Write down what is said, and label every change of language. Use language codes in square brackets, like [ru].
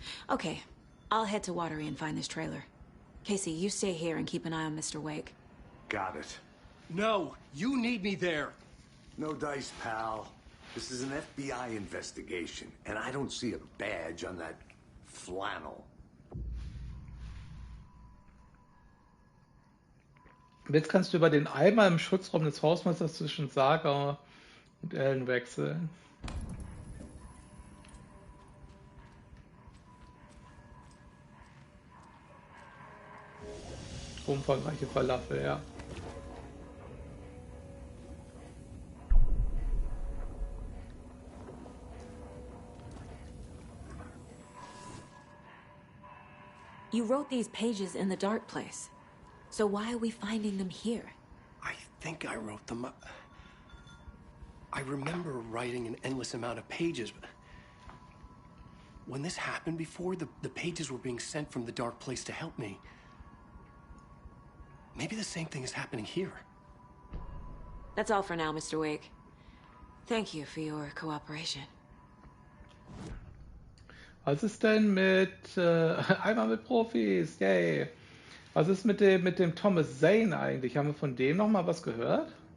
[en] Okay, I'll head to Watery and find this trailer. Casey, you stay here and keep an eye on Mr. Wake. Got it. No, you need me there. No dice, pal. This is an FBI investigation, and I don't see a badge on that flannel. [de] Jetzt kannst du über den Eimer im Schutzraum des Hausmeisters zwischen Saga und Ellen wechseln. Umfangreiche Falafel, ja. [en] You wrote these pages in the dark place. So why are we finding them here? I think I wrote them up. I remember writing an endless amount of pages, but When this happened before, the pages were being sent from the dark place to help me. Maybe the same thing is happening here. That's all for now, Mr. Wake. Thank you for your cooperation. [de] Was ist denn mit einmal mit Profis? Yay. Was ist mit dem Thomas Zane eigentlich? Haben wir von dem noch mal was gehört?